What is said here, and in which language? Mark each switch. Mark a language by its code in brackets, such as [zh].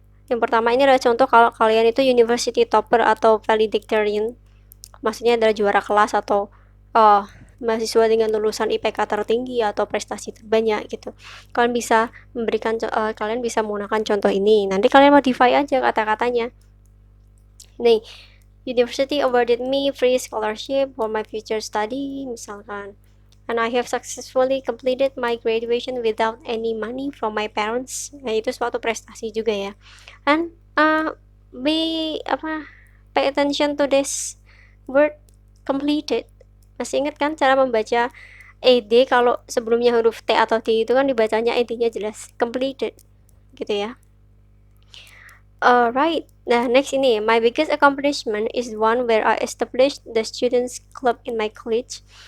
[id] Yang pertama ini adalah contoh kalau kalian itu university topper atau valedictorian. Maksudnya adalah juara kelas atau mahasiswa dengan lulusan IPK tertinggi atau prestasi terbanyak gitu. Kalian bisa kalian bisa menggunakan contoh ini. Nanti kalian modify aja kata-katanya. [en] Nih, university awarded me free scholarship for my future study misalkan. And I have successfully completed my graduation without any money from my parents. [id] Nah, itu suatu prestasi juga ya. [en] And pay attention to this word completed. [id] Masih ingat kan cara membaca ed kalau sebelumnya huruf T atau D itu kan dibacanya ed-nya jelas. Completed. Gitu ya. Alright. Nah, next ini. [en] My biggest accomplishment is one where I established the students club in my college.